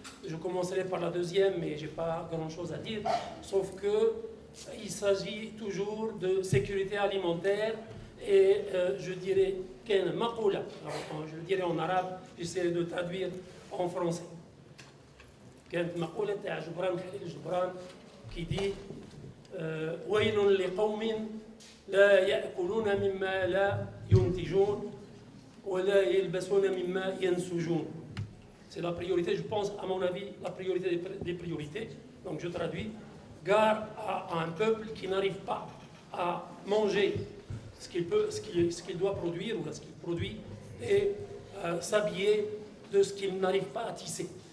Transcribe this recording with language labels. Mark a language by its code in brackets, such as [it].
[fr] Je commencerai par la deuxième, mais je n'ai pas grand-chose à dire, sauf qu'il s'agit toujours de sécurité alimentaire et je dirais qu'un makoula, je le dirais en arabe, j'essaie de traduire en français. [ar] كانت مقولة تاع جبران خليل جبران [fr] qui dit [ar] ويل لقوم لا يأكلون مما لا ينتجون ولا يلبسون مما ينسجون. [fr] C'est la priorité, je pense, à mon avis, la priorité des priorités. Donc je traduis, gare à un peuple qui n'arrive pas à manger ce qu'il doit produire ou ce qu'il produit et s'habiller de ce qu'il n'arrive pas à tisser.